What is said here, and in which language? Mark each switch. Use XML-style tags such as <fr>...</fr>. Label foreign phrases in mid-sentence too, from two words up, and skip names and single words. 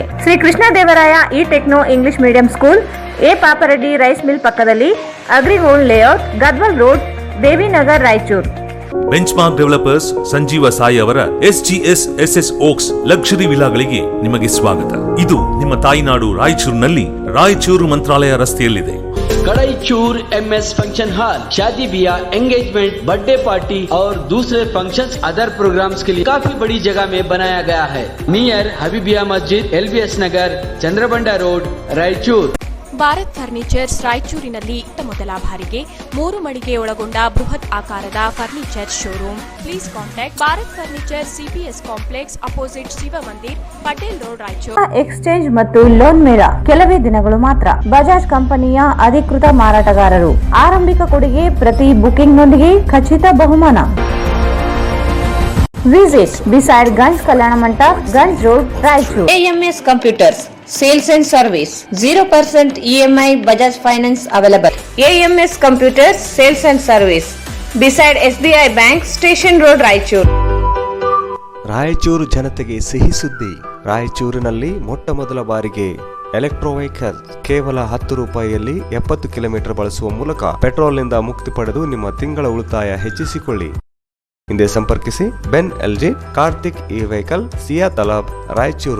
<kn>ಶ್ರೀ ಕೃಷ್ಣದೇವರಾಯ ಇ ಟೆಕ್ನೋ ಇಂಗ್ಲಿಷ್ ಮೀಡಿಯಂ ಸ್ಕೂಲ್, ಎ ಪಾಪರೆಡ್ಡಿ ರೈಸ್ ಮಿಲ್ ಪಕ್ಕದಲ್ಲಿ, ಅಗ್ರಿಗೋಲ್ಡ್ ಲೇಔಟ್, ಗದ್ವಾಲ್ ರೋಡ್, ದೇವಿನಗರ್, ರಾಯಚೂರು. ಬೆಂಚ್ಮಾರ್ಕ್ ಡೆವಲಪರ್ಸ್ ಸಂಜೀವ ಸಾಯಿ ಅವರ SGS SS ಓಕ್ಸ್ ಲಕ್ಷರಿ ವಿಲಾಗಳಿಗೆ ನಿಮಗೆ ಸ್ವಾಗತ. ಇದು ನಿಮ್ಮ ತಾಯಿನಾಡು ರಾಯಚೂರಿನಲ್ಲಿ ರಾಯಚೂರು ಮಂತ್ರಾಲಯ ರಸ್ತೆಯಲ್ಲಿದೆ.</kn> <hi>कड़ाईचूर MS फंक्शन हॉल शादी ब्याह, एंगेजमेंट,</hi> <en>birthday party</en> <hi>और दूसरे फंक्शंस</hi> <en>other programs</en> <hi>के लिए काफी बड़ी जगह में बनाया गया है. नियर हबीबिया मस्जिद, LBS नगर, चंद्रबंडा रोड, रायचूर.</hi> <kn>ಭಾರತ್ ಫರ್ನಿಚರ್ಸ್ ರಾಯಚೂರಿನಲ್ಲಿ ಇತ್ತ ಮೊದಲ ಬಾರಿಗೆ 3 ಮಳಿಗೆ ಒಳಗೊಂಡ ಬೃಹತ್ ಆಕಾರದ ಫರ್ನಿಚರ್ ಶೋರೂಮ್.</kn> <en>Please contact Bharat Furniture, CPS Complex, opposite Shiva Mandir, Patel Road, Raichur.</en> <kn>ಎಕ್ಸ್ಚೇಂಜ್ ಮತ್ತು ಲೋನ್ ಮೇಳ ಕೆಲವೇ ದಿನಗಳು ಮಾತ್ರ. ಬಜಾಜ್ ಕಂಪನಿಯ ಅಧಿಕೃತ ಮಾರಾಟಗಾರರು. ಆರಂಭಿಕ ಕೊಡುಗೆ ಪ್ರತಿ ಬುಕಿಂಗ್ನೊಂದಿಗೆ ಖಚಿತ ಬಹುಮಾನ.</kn> <en>visit beside</en> <kn>ಗಂಜ್ ಕಲ್ಯಾಣ ಮಂಟಪ, ಗಂಜ್ ರೋಡ್, ರಾಯಚೂರು.</kn> <en>AMS Computers Sales and Service 0% EMI Bajaj Finance available. AMS Computers Sales and Service beside SBI Bank, Station Road, ರಾಯಚೂರು.</en> <kn>ರಾಯಚೂರು ಜನತೆಗೆ ಸಿಹಿ ಸುದ್ದಿ. ರಾಯಚೂರಿನಲ್ಲಿ ಮೊಟ್ಟ ಮೊದಲ ಬಾರಿಗೆ</kn> <en>electro vehicle</en> <kn>ಕೇವಲ 10 ರೂಪಾಯಿಯಲ್ಲಿ 70 ಕಿಲೋಮೀಟರ್ ಬಳಸುವ ಮೂಲಕ ಪೆಟ್ರೋಲ್ನಿಂದ ಮುಕ್ತಿ ಪಡೆದು ನಿಮ್ಮ ತಿಂಗಳ ಉಳಿತಾಯ ಹೆಚ್ಚಿಸಿಕೊಳ್ಳಿ. ಹಿಂದೆ ಸಂಪರ್ಕಿಸಿ ಬೆನ್ ಎಲ್ಜಿ, ಕಾರ್ತಿಕ್ ಇ ವೆಹಿಕಲ್, ಸಿಯಾ ತಲಾಬ್, ರಾಯಚೂರು.</kn>